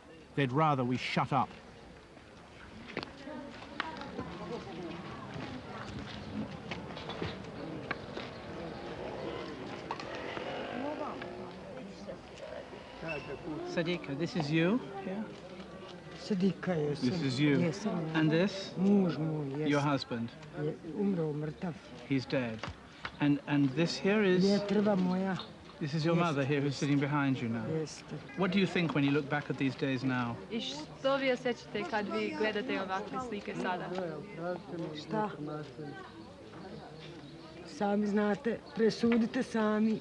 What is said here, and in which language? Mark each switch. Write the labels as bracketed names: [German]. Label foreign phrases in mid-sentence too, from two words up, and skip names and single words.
[English] They'd rather we shut up. Sadika, this is you? Yeah. Sadika, yes. This is you? Yes. And this? [Bosnian] Muž moj, [English] yes. Your husband? [Bosnian] Umro, mrtav. [English] He's dead. And this here is? [Bosnian] Jetrva moja. [English] This is your mother here who's sitting behind you now. Yes. What do you think when you look back at these days now? [Bosnian] I što vi osjećate kad vi gledate ovakve slike sada? Šta? Sami znate, presudite sami.